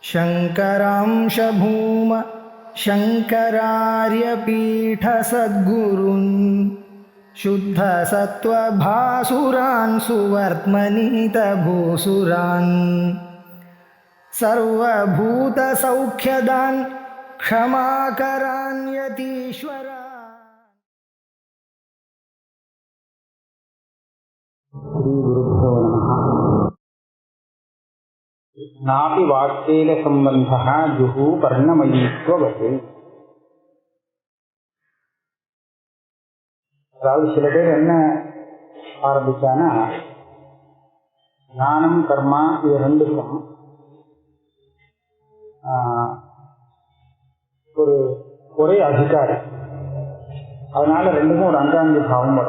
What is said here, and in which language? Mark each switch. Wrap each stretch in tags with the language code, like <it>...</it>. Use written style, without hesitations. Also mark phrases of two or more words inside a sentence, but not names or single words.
<sa>शङ्करांश भूम शङ्करार्यपीठसद्गुरून् शुद्धसत्त्वभासुरान् सुवर्त्मनीतभूसुरान् सर्वभूतसौख्यदान् क्षमाकरान् यतीश्वरान्। श्रीगुरुभ्यो नमः। नापि वाक्येन सम्बन्धः जुहु पर्णमयीत्ववत्.</sa> <ta>அதாவது சில பேர் என்ன ஆரம்பிச்சானா, ஞானம் கர்மா இது ரெண்டுக்கும் ஒரே அதிகாரி, அதனால ரெண்டுக்கும் ஒரு அங்காங்கி பாவம் வரும்.</ta>